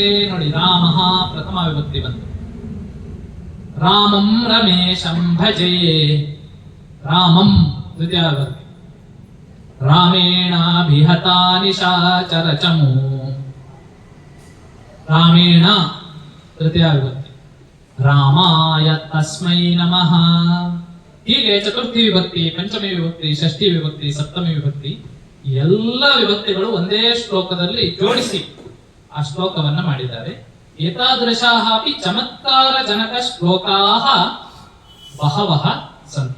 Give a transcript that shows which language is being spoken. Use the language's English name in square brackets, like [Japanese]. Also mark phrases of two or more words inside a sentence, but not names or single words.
[Kannada] ನೋಡಿ, ರಾಮಃ ಪ್ರಥಮ ವಿಭಕ್ತಿ ಬಂತು. [Sanskrit] ರಾಮಂ ರಮೇಶಂ ಭಜೆ, [Kannada] ರಾಮಂ ದ್ವಿತೀಯ ವಿಭಕ್ತಿ. [Sanskrit] ರಾಮೇಣಾಭಿಹತಾ ನಿಶಾಚರ ಚಮೂ, ರಾಮೇಣ ತೃತೀಯ ವಿಭಕ್ತಿ. ರಾಮಾಯ ತಸ್ಮೈ ನಮಃ. [Kannada] ಹೀಗೆ ಚತುರ್ಥಿ ವಿಭಕ್ತಿ, ಪಂಚಮಿ ವಿಭಕ್ತಿ, ಷಷ್ಠಿ ವಿಭಕ್ತಿ, ಸಪ್ತಮಿ ವಿಭಕ್ತಿ, ಎಲ್ಲ ವಿಭಕ್ತಿಗಳು ಒಂದೇ ಶ್ಲೋಕದಲ್ಲಿ ಜೋಡಿಸಿ ಆ ಶ್ಲೋಕವನ್ನ ಮಾಡಿದ್ದಾರೆ. [Sanskrit] ಏತಾದೃಶಾಃ ಅಪಿ ಚಮತ್ಕಾರ ಜನಕ ಶ್ಲೋಕಾಃ ಬಹವಃ ಸಂತಿ.